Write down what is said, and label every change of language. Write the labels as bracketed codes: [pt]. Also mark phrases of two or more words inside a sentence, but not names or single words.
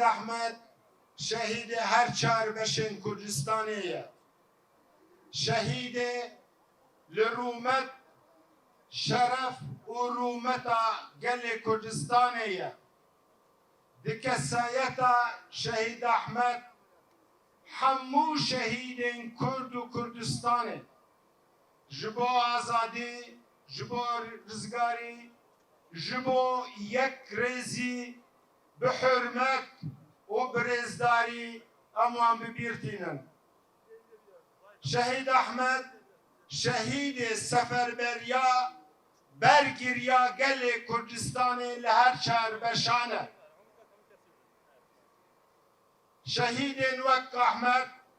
[ku] ئەحمەد شەهیدێ هەر چاربەشên کوردستانەیە شەهیدێ لە ڕوومەت شەرەف و ڕوومەتا گەلێ کوردستانەیە دکەسایەتە شەهید ئەحمەد هەموو شەهیدên کورد و کوردستانê ji bo azadî ji bo rizgarî ji bo yek rêzî bi hurmet û bi rêzdarî em wan bibîrtînin şehîd Ehmed şehîdê seferberiya bergiriya gelê Kurdistanê li her çarbeşan e şehîdên wek Ehmed